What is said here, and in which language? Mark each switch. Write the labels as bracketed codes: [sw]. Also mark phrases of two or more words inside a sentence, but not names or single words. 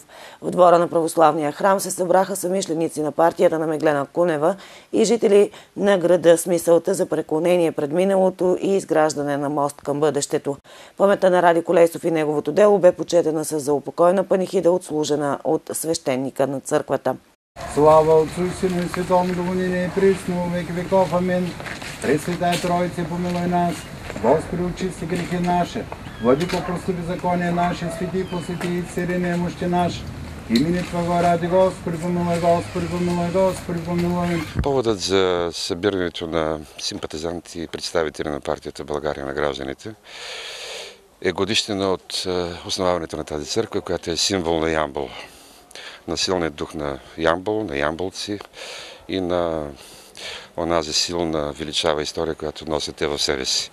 [bg] В двора на православния храм се събраха съмишленици на партията на Меглена Кунева и жители на града с мисълта за преклонение пред миналото и изграждане на мост към бъдещето. Паметта на Ради Колесов и неговото дело бе почетена с заупокойна панихида, отслужена от свещеника на църквата. [cu] Слава Отцу и Сину и Святому Духу, ныне и присно, веки веков. Амин. Пресвятая Троице, помилуй нас. Господи, очисти грехи наши. Владыко, прости беззакония наши, свети, посвети и цари немощи наши. Имени Твоего ради, Господи, помилуй, Господи, помилуй, Господи, помилуй. [bg] Поводът за събирането на симпатизанти и представители на партията България на гражданите е годишнина от основаването на тази църква, която е символ на Ямбол. На силният дух на Ямбол, на ямболци и на онази силна величава история, която носят те в себе си.